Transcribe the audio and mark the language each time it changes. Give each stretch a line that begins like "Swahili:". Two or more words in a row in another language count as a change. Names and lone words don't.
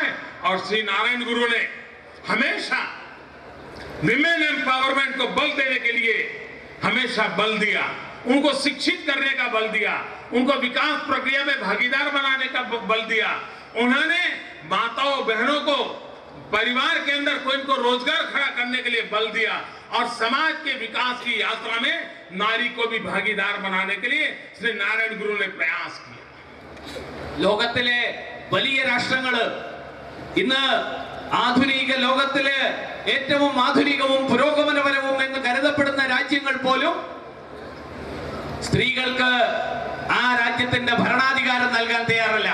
Hindi: और श्री नारायण गुरु ने हमेशा
English: women empowerment
Hindi: को बल देने के लिए हमेशा बल दिया, उनको शिक्षित करने का बल दिया, उनको विकास प्रक्रिया में भागीदार बनाने का बल दिया। उन्होंने माताओं बहनों को परिवार के अंदर कोई इनको रोजगार खड़ा करने के लिए बल दिया और समाज के विकास की यात्रा में नारी को भी भागीदार बनाने के लिए श्री नारायण गुरु ने प्रयास किया।
Malayalam: ലോകത്തിലെ വലിയ രാഷ്ട്രങ്ങള് ഇന്ന് ആധുനിക ലോകത്തിലെ ഏറ്റവും ആധുനികവും പുരോഗമനപരവും എന്ന് കരുതപ്പെടുന്ന രാജ്യങ്ങൾ പോലും സ്ത്രീകൾക്ക് ആ രാജ്യത്തിന്റെ ഭരണാധികാരം നൽകാൻ തയ്യാറല്ല.